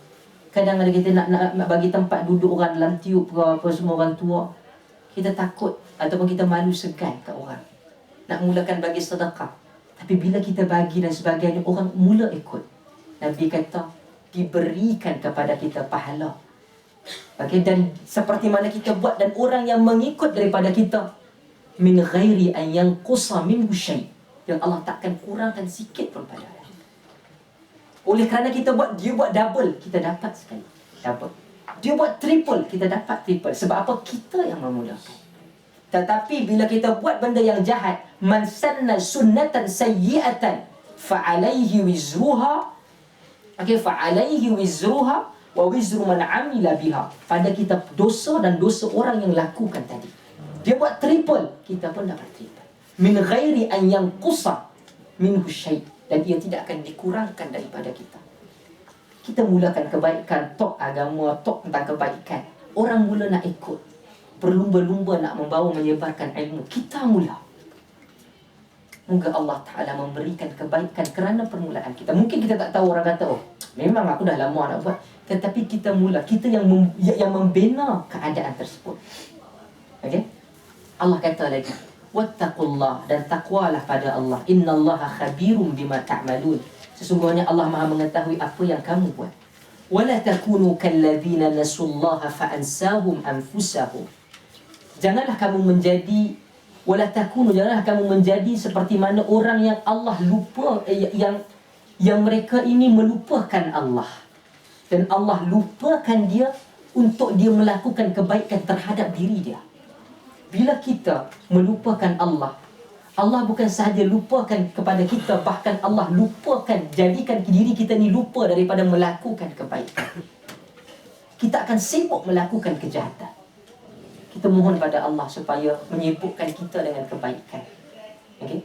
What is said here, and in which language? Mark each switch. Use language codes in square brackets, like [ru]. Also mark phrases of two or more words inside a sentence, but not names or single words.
[ms] Kadang-kadang kita nak bagi tempat duduk orang dalam tiup ke apa, semua orang tua, kita takut ataupun kita malu segan kat orang, nak mulakan bagi sedekah, tapi bila kita bagi dan sebagainya, orang mula ikut. Nabi kata diberikan kepada kita pahala. Okey, dan seperti mana kita buat dan orang yang mengikut daripada kita, [ar] من غير أن ينقص منه شيء', [ms] yang Allah takkan kurangkan sikit pun pada dia. Oleh kerana kita buat, dia buat double, kita dapat sekali double. Dia buat triple, kita dapat triple. Sebab apa? Kita yang memudahkan. Tetapi bila kita buat benda yang jahat, [ar] من سن سنة سيئة فعليه وزرها, okey, فعليه وزرها ووزر من عمل بها. [ms] Pada kita dosa dan dosa orang yang lakukan tadi. Dia buat triple, kita pun dapat triple. [ar] من غير أن ينقص منه شيء', [ms] dan ia tidak akan dikurangkan daripada kita. Kita mulakan kebaikan, tok agama, tok tentang kebaikan, orang mula nak ikut, berlumba-lumba nak membawa menyebarkan ilmu. Kita mula. Moga Allah Ta'ala memberikan kebaikan kerana permulaan kita. Mungkin kita tak tahu, orang kata, oh memang aku dah lama nak buat. Tetapi kita mula, kita yang membina keadaan tersebut. Okey? Allah kata lagi, wattaqullah, dan takwalah pada Allah. [ar] إن الله خبير بما تعملون. [ms] Sesungguhnya Allah Maha mengetahui apa yang kamu buat. [ar] ولا تكونوا كالذين نسوا الله فأنساهم أنفسهم. [ms] Janganlah kamu menjadi, [ar] ولا تكونوا, [ms] janganlah kamu menjadi seperti mana orang yang Allah lupa, yang mereka ini melupakan Allah, dan Allah lupakan dia untuk dia melakukan kebaikan terhadap diri dia. Bila kita melupakan Allah, Allah bukan sahaja lupakan kepada kita, bahkan Allah lupakan, jadikan diri kita ni lupa daripada melakukan kebaikan. Kita akan sibuk melakukan kejahatan. Kita mohon pada Allah supaya menyibukkan kita dengan kebaikan. Okay?